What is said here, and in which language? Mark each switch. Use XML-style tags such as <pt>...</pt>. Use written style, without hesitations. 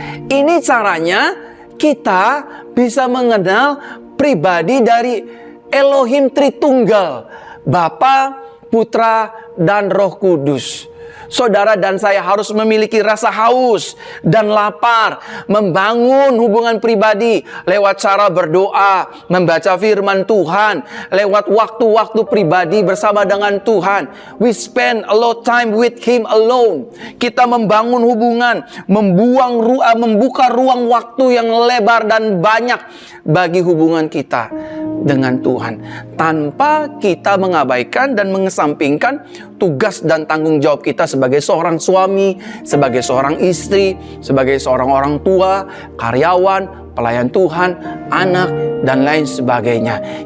<id>Ini caranya kita bisa mengenal pribadi dari Elohim Tritunggal, Bapa, Putra, dan Roh Kudus. Saudara dan saya harus memiliki rasa haus dan lapar, membangun hubungan pribadi lewat cara berdoa, membaca firman Tuhan, lewat waktu-waktu pribadi bersama dengan Tuhan.</id> <en>We spend a lot time with Him alone.</en> <id>Kita membangun hubungan, membuka ruang waktu yang lebar dan banyak bagi hubungan kita dengan Tuhan, tanpa kita mengabaikan dan mengesampingkan tugas dan tanggung jawab kita sebagai seorang suami, sebagai seorang istri, sebagai seorang orang tua, karyawan, pelayan Tuhan, anak, dan lain sebagainya.</id>